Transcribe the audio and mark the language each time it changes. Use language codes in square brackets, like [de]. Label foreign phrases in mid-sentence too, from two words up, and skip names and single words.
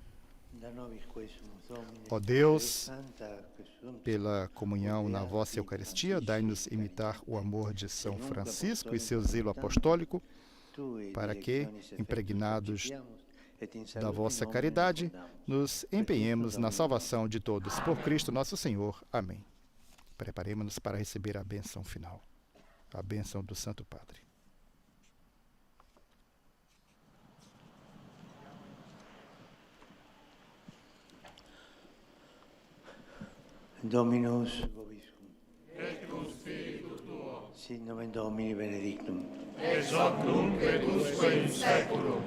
[pt] Ó Deus, pela comunhão na vossa Eucaristia, dai-nos imitar o amor de São Francisco e seu zelo apostólico, para que, impregnados da vossa caridade, nos empenhemos na salvação de todos. Por Cristo nosso Senhor. Amém. Preparemos-nos para receber a bênção final, a bênção do Santo Padre. [la] Dominus vobiscum. Et cum spiritu tuo. Sit nomen Domini benedictum. Ex hoc nunc et usque in saeculum.